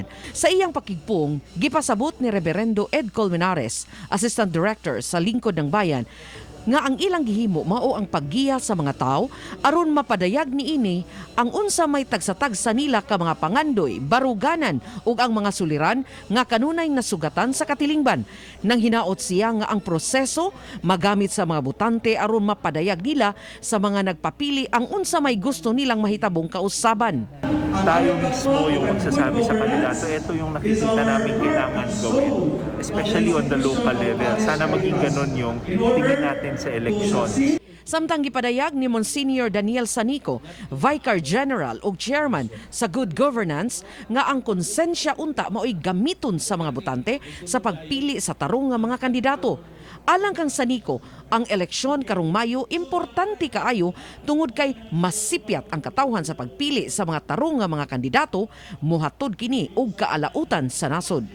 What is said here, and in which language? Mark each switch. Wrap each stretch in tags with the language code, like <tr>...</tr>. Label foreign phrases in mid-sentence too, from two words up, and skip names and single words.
<ceb>Sa iyang pakigpong, gipasabot ni Reverendo Ed Colmenares, Assistant Director sa Lingkod ng Bayan, nga ang ilang gihimo mao ang paggiya sa mga tao aron mapadayag niini ang unsa may tagsa-tagsa nila ka mga pangandoy, baruganan ug ang mga suliran nga kanunay nasugatan sa katilingban. Nang hinaot siya nga ang proseso magamit sa mga butante aron mapadayag nila sa mga nagpapili ang unsa may gusto nilang mahitabong kausaban.</ceb> <tl>Tayo mismo yung magsasabi sa kandidato, ito yung nakikita namin kailangan gawin,</tl> <en>especially on the local level.</en> <tl>Sana maging ganun yung tingin natin sa elections.</tl> <ceb>Samtang gipadayag ni Monsignor Daniel Sanico, Vicar General ug Chairman sa Good Governance, nga ang konsensya unta mao'y gamiton sa mga botante sa pagpili sa tarong nga mga kandidato. Alang kang Sanico, ang eleksyon karong Mayo importante kaayo tungod kay masipyat ang katawhan sa pagpili sa mga tarong nga mga kandidato, muhatod kini og kaalautan sa nasod.</ceb>